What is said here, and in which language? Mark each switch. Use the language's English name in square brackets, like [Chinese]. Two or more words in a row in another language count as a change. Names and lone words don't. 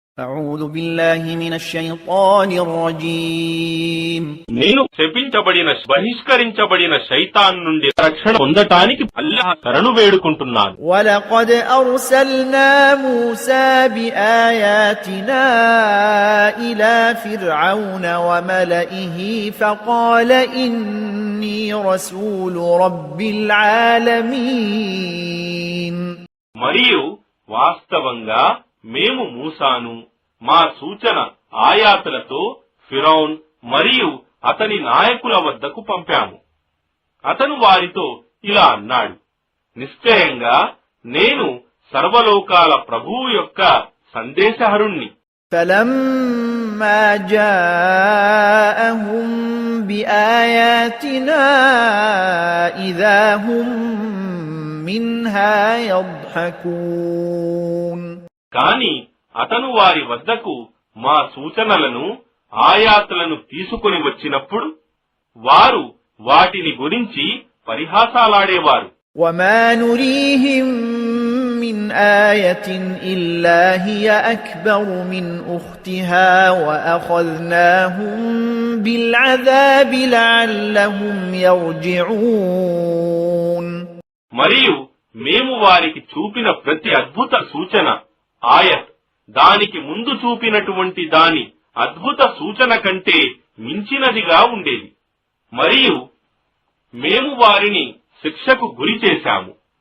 [Arabic] أعوذ بالله من الشيطان الرجيم [Telugu] నేను శపించబడిన బహిష్కరించబడిన శైతాన్ నుండి రక్షణ పొందటానికి అల్లాహ్ శరణు వేడుకుంటున్నాను. [Arabic] ولقد أرسلنا موسى بآياتنا إلى فرعون وملئه فقال إني رسول رب العالمين. [Telugu] మరియు వాస్తవంగా మేము మూసాను మా సూచన ఆయాతులతో ఫిరౌన్ మరియు అతని నాయకుల వద్దకు పంపాము. అతను వారితో ఇలా అన్నాడు, నిశ్చయంగా నేను సర్వలోకాల ప్రభువు యొక్క సందేశహరుణ్ణి. [Arabic] فلما جاءهم بآياتنا إذا هم منها يضحكون. [Telugu] కాని అతను వారి వద్దకు మా సూచనలను ఆయాతులను తీసుకుని వచ్చినప్పుడు వారు వాటిని గురించి పరిహాసాలాడేవారు. [Arabic] وما نريهم من آية إلا هي أكبر من أختها وأخذناهم بالعذاب لعلهم يرجعون. [Telugu] మరియు మేము వారికి చూపిన ప్రతి అద్భుత సూచన ఆయత్ దానికి ముందు చూపినటువంటి దాని అద్భుత సూచన కంటే మించినదిగా ఉండేది. మరియు మేము వారిని శిక్షకు గురి చేశాము.